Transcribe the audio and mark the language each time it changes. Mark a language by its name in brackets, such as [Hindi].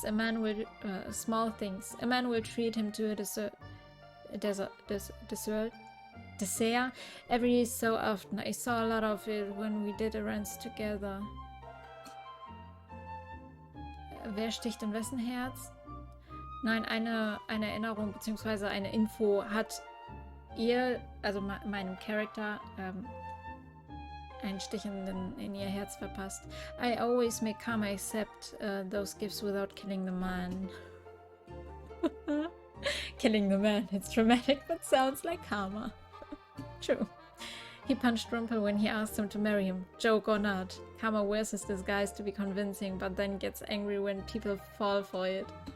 [English] A man will treat him to a dessert every so often. I saw a lot of it when we did errands together. [German] Wer sticht in wessen Herz? Nein, eine Erinnerung bzw. eine Info hat ihr, also meinem Charakter, einen Stich in ihr Herz verpasst. [English] I always make Karma accept those gifts without killing the man. Killing the man, it's dramatic but sounds like Karma. True. He punched Rumpel when he asked him to marry him. Joke or not. Karma wears his disguise to be convincing, but then gets angry when people fall for it.